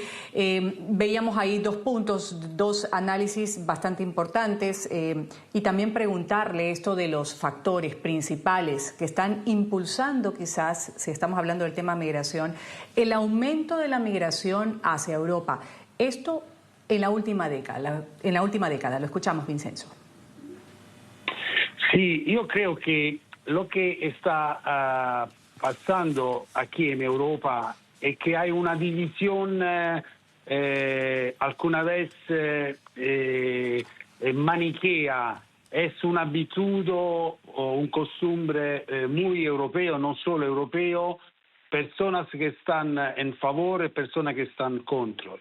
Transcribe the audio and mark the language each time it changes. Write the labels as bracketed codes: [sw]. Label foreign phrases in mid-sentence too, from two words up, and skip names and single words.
[es] Veíamos ahí 2 puntos, 2 análisis bastante importantes y también preguntarle esto de los factores principales que están impulsando quizás, si estamos hablando del tema migración, el aumento de la migración hacia Europa. Esto en la última década, lo escuchamos, Vincenzo. [it] Sì, io credo che lo che sta passando [es] aquí en Europa [it] è che [es] hay una divisione alguna vez manichea, es una abitudine o un costumbre muy europeo, no solo europeo, personas que están en favor y personas que están contro.